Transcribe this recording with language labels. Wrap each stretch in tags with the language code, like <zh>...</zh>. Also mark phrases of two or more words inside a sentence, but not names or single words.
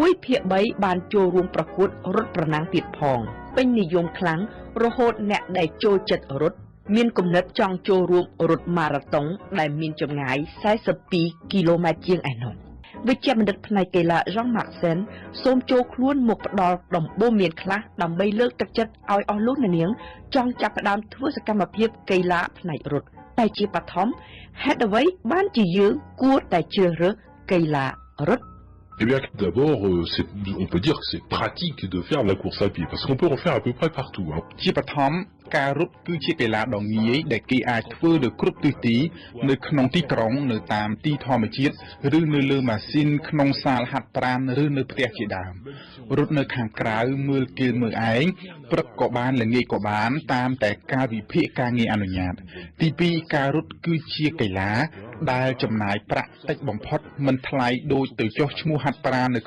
<km>1/3 បានចូលរួមប្រកួតរត់ប្រណាំងទៀតផងពេញនិយមខ្លាំងរហូតអ្នកដែលចូលចិត្តរត់មានគំនិតចង់ចូលរួមរត់ម៉ារ៉ាតុងដែលមានចម្ងាយ42គីឡូម៉ែត្រជាងឯណោះវិជ្ជបណ្ឌិតផ្នែកកីឡា Jean-Marc Sen សូមចូលខ្លួនមកផ្ដល់ដំបូន្មានខ្លះដើម្បីលើកទឹកចិត្តឲ្យអស់លោកអ្នកនាងចង់ចាប់ផ្ដើមធ្វើសកម្មភាពកីឡាផ្នែករត់តែជាបឋមហេតុអ្វីបានជាយើងគួរតែជ្រើសរើសកីឡារត់</km> <fr>Eh bien, d'abord, on peut dire que c'est pratique de faire de la course à pied, parce qu'on peut en faire à peu près partout.</fr> <km>ជាបឋមការរត់គឺជាកីឡាដ៏ងាយដែលគេអាចធ្វើនៅគ្រប់ទិសទីនៅក្នុងទីក្រុងនៅតាមទីធម្មជាតិឬនៅលើម៉ាស៊ីនក្នុងសាលហាត់ប្រាណឬនៅផ្ទះជាដើមរត់នៅខាងក្រៅមើលគេ មើលឯងព្រឹកក៏បានល្ងាចក៏បានតាមតែការវិភាគការងារអនុញ្ញាតទី2ការរត់គឺជាកីឡាដែលចំណាយប្រាក់តិចបំផុតមិនថ្លៃដូចទៅចុះឈ្មោះហាត់ប្រាណនៅ</km>